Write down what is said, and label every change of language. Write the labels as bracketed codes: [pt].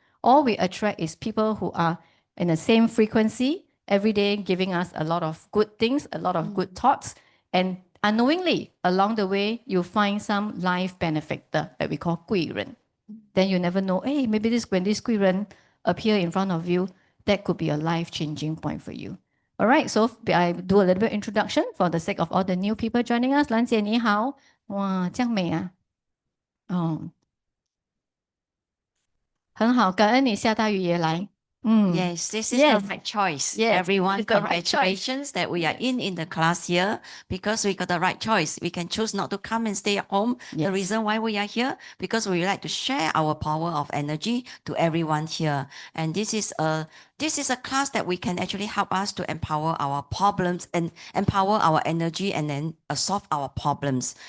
[en] All we attract is people who are in the same frequency every day, giving us a lot of good things, a lot of good thoughts, and unknowingly along the way, you find some life benefactor that we call 贵人. Then you never know, hey, maybe when this 贵人 appear in front of you, that could be a life-changing point for you. All right, so I do a little bit introduction for the sake of all the new people joining us. [zh] 兰姐你好，哇，这样美啊，哦，很好，感恩你下大雨也来。 [en] Yes, this is Yes. the right choice. Yes, Everyone, it's the right congratulations that we are in the class here because we got the right choice. We can choose not to come and stay at home. Yes. The reason why we are here because we like to share our power of energy to everyone here. And this is a class that we can actually help us to empower our problems and empower our energy and then solve our problems.